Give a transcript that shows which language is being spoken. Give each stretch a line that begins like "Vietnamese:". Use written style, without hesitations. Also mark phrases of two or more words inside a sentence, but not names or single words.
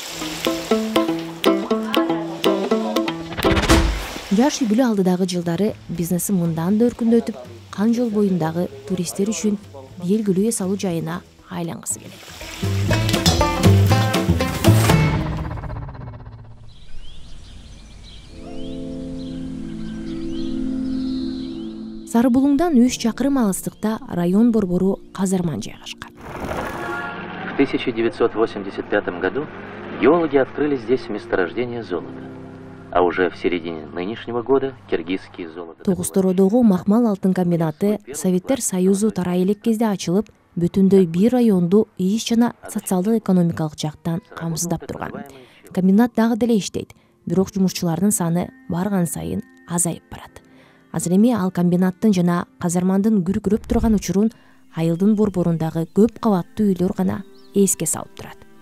Kyrgyz: Жаш үй бүлө алдыдагы жылдары бизнеси мындан да өркүндөтүп, Кан жол боюндагы туристтер үчүн белгилүү эс алуу жайына айлангысы келет. Сары Булуңдан 3 чакырым алыстыкта район борбору Казарман жайгашкан.
Russian: В 1985 году геологи открыли здесь месторождение золота. А уже в середине нынешнего года киргизский золото.
Kyrgyz: Тогустородогу Махмал алтын комбинаты Советтер Союзу тарай элек кезде ачылып, бүтүндөй бир районду иш жана социалдык экономикалык жактан камсыздап турган. Комбинат дагы деле иштейт, бирок жумушчулардын саны барган сайын азайып барат. Азыр эми ал комбинаттын жана Казармандын күркүрөп турган учурун айылдын борборундагы көп кабаттуу үйлөр гана эске салып турат.